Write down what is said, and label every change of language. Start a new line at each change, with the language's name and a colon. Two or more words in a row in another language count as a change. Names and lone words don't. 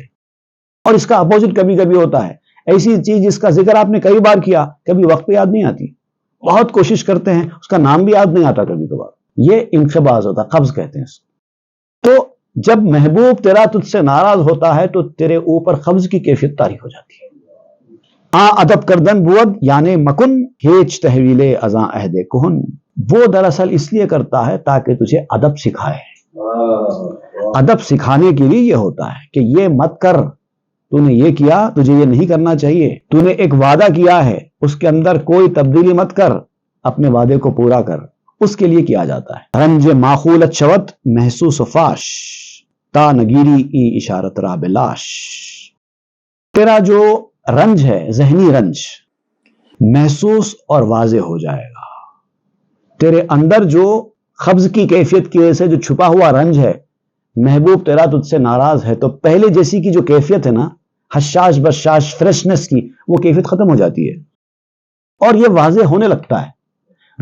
Urdu: اور اس کا اپوزٹ کبھی کبھی ہوتا ہے، ایسی چیز جس کا ذکر آپ نے کئی بار کیا، کبھی وقت پہ یاد نہیں آتی، بہت کوشش کرتے ہیں، اس کا نام بھی یاد نہیں آتا کبھی کبھار، یہ انقباض ہوتا ہے، قبض کہتے ہیں اس کو۔ تو جب محبوب تیرا تجھ سے ناراض ہوتا ہے تو تیرے اوپر قبض کی کیفیت طاری ہو جاتی ہے۔
Persian: ادب کردن بود یعنی مکن، ہیچ تحویل ازاں عہد کہن،
Urdu: وہ دراصل اس لیے کرتا ہے تاکہ تجھے ادب سکھائے۔ ادب سکھانے کے لیے یہ ہوتا ہے کہ یہ مت کر، تو نے یہ کیا، تجھے یہ نہیں کرنا چاہیے، تو نے ایک وعدہ کیا ہے، اس کے اندر کوئی تبدیلی مت کر، اپنے وعدے کو پورا کر، اس کے لیے کیا جاتا ہے۔
Persian: رنج معقولت شود محسوس و فاش، تا نگیری ای اشارت را بلاش،
Urdu: تیرا جو رنج ہے، ذہنی رنج، محسوس اور واضح ہو جائے گا۔ تیرے اندر جو قبض کی کیفیت کی وجہ سے جو چھپا ہوا رنج ہے، محبوب تیرا تجھ سے ناراض ہے تو پہلے جیسی کی جو کیفیت ہے نا، حشاش بشاش فریشنس کی، وہ کیفیت ختم ہو جاتی ہے اور یہ واضح ہونے لگتا ہے۔